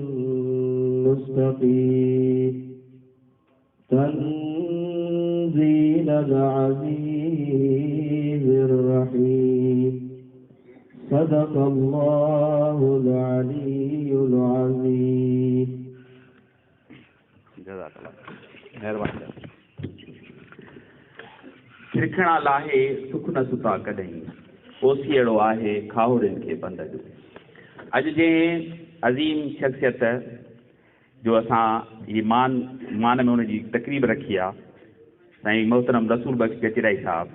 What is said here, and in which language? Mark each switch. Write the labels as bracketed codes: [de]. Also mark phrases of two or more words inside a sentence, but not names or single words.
[ar] مستقيم تنزيل العزيز الرحيم صدق الله العلي العظيم. جزاك الله मेहरबानी. [sd] खिरखणा लाहे सुख न सुता कॾहिं ओसीअड़ो आहे खाहुरनि खे बंद जो. अॼु जे अज़ीम शख़्सियत जो असां ये मान में हुनजी तक़रीब रखी आहे साईं मोहतरम रसूल बख्श गजराई साहिबु.